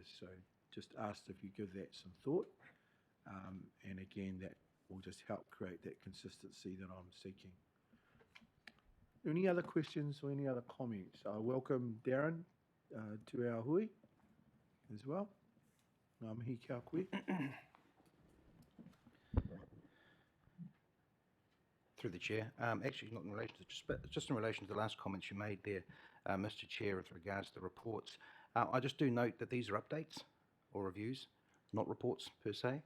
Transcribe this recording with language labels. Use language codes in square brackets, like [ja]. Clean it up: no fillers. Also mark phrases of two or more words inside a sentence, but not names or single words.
[en] So just asked if you give that some thought. And again, that will just help create that consistency that I'm seeking. Any other questions or any other comments? I welcome Darren to our hui as well. [mi] Ngā mihi kia koe. [en] Through the chair. Actually, not in relation to just in relation to the last comments you made there, Mr. Chair, with regards to the reports. I just do note that these are updates or reviews, not reports per se.